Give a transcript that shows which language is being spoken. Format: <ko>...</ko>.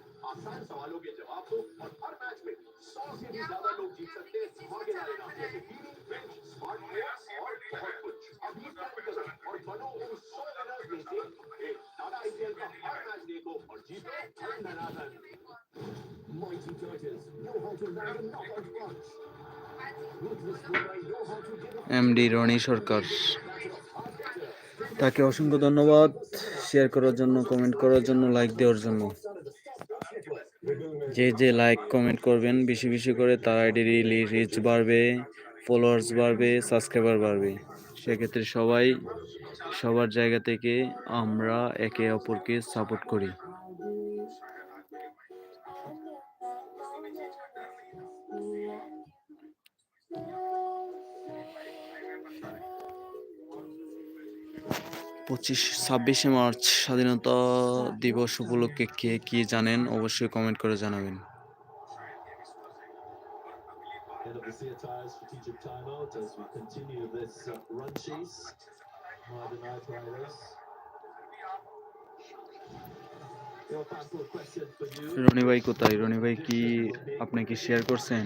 <hi>आसान सवालों के जवाब दो और हर मैच में 100 से भी ज्यादा लोग जीत सकते हैं धमाकेदार इनाम जैसे टीवी, फ्रिज, स्मार्ट प्लेयर्स और बहुत कुछ। अभी तक करो और बनो उन 100 विनर्स में से एक। टाटा आईपीएल का हर मैच देखो और जीतो धन।</hi> <en>Mighty Titans know how to land a knockout punch. Ruthless Mumbai know how to give a</en> <bn>MD Roni সরকার, তাকে অসংখ্য ধন্যবাদ শেয়ার করার জন্য, কমেন্ট করার জন্য, লাইক দেওয়ার জন্য। যে যে লাইক কমেন্ট করবেন বেশি বেশি করে তার আইডির রিচ বাড়বে, ফলোয়ার্স বাড়বে, সাবস্ক্রাইবার বাড়বে। সেক্ষেত্রে সবাই সবার জায়গা থেকে আমরা একে অপরকে সাপোর্ট করি। পঁচিশ 26শে মার্চ স্বাধীনতা দিবস উপলক্ষে কে কি জানেন অবশ্যই কমেন্ট করে জানাবেন।</bn> <en>End of the CTI strategic timeout as we continue this run chase. The Night Riders. Your thoughtful question for you.</en> <bn>Roni ভাই কোথায়? রনি ভাই কি আপনি কি শেয়ার করছেন,</bn>